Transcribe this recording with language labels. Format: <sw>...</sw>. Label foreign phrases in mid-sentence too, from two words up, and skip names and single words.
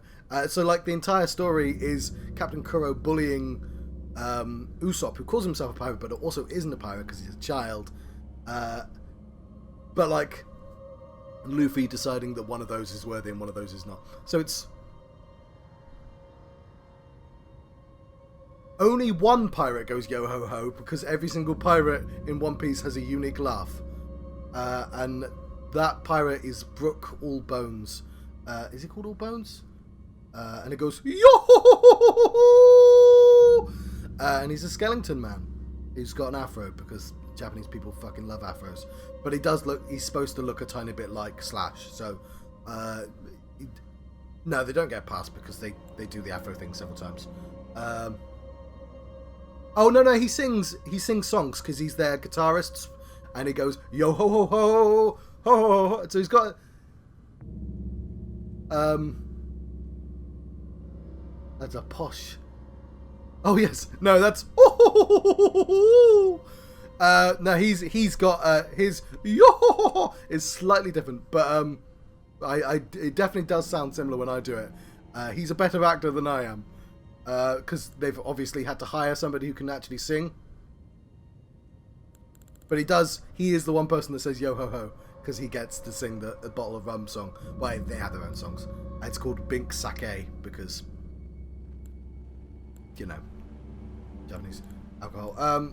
<en>So, like, the entire story is Captain Kuro bullying Usopp, who calls himself a pirate, but also isn't a pirate because he's a child. But, like, Luffy deciding that one of those is worthy and one of those is not. So it's only one pirate goes yo-ho-ho, because every single pirate in One Piece has a unique laugh. And that pirate is Brook All Bones. Is it called All Bones? And it goes yo, and he's a skeleton man who's got an afro, because Japanese people fucking love afros. But he's supposed to look a tiny bit like Slash. So no, they don't get past because they do the afro thing several times. Oh no, he sings songs because he's their guitarist, and he goes yo ho ho ho ho ho ho. So he's got that's a posh. Oh yes, no, that's. No, he's got his yo is slightly different, but it definitely does sound similar when I do it. He's a better actor than I am, because they've obviously had to hire somebody who can actually sing. But he is the one person that says yo ho ho, because he gets to sing the Bottle of Rum song. Well, they have their own songs. It's called Bink Sake because, you know, Japanese alcohol.</en>